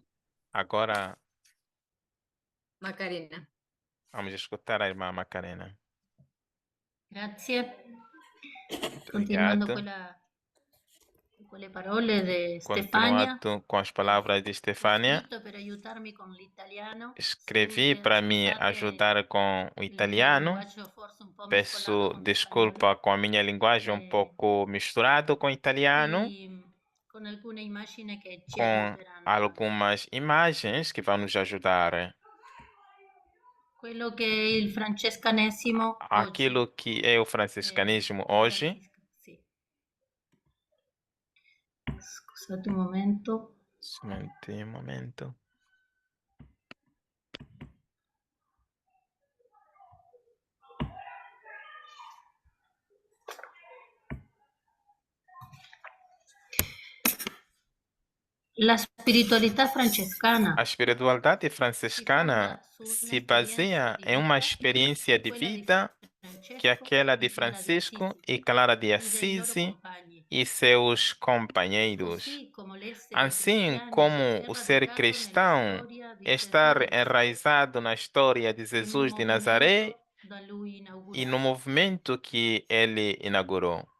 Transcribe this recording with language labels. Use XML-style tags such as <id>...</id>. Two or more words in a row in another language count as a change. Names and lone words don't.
<pt>Agora Macarena. vamos escutar a irmã Macarena.</pt> <it>Grazie. Continuando</it> <pt>Obrigado.</pt> <it>con le parole di Stefania.</it> <pt>Continuando com as palavras de Stefania,</pt> <it>Scritto per aiutarmi con l'italiano.</it> <pt>escrevi</pt> <it>Scusate</it> <pt>para me ajudar com o</pt> <it>il mio</it> <pt>italiano.</pt> <it>linguaggio forse un po'</it> <pt>Peço</pt> <it>mescolato con</it> <pt>desculpa com a minha linguagem um pouco misturado com italiano,</pt> <it>e con alcune immagini che ci</it> <pt>com</pt> <it>aiuteranno.</it> <pt>algumas imagens que vão nos ajudar.</pt> <it>Quello che è il francescanesimo</it> <pt>Aquilo</pt> <it>oggi.</it> <pt>que é o franciscanismo hoje.</pt> <it>Sì. Scusate un momento.</it> <pt>Somente um momento.</pt> <it>La spiritualità francescana</it> <pt>A espiritualidade franciscana se baseia em uma experiência de vida que é aquela de Francisco e Clara de Assis e seus companheiros. Assim como o ser cristão estar enraizado na história de Jesus de Nazaré e no movimento que ele inaugurou.</pt>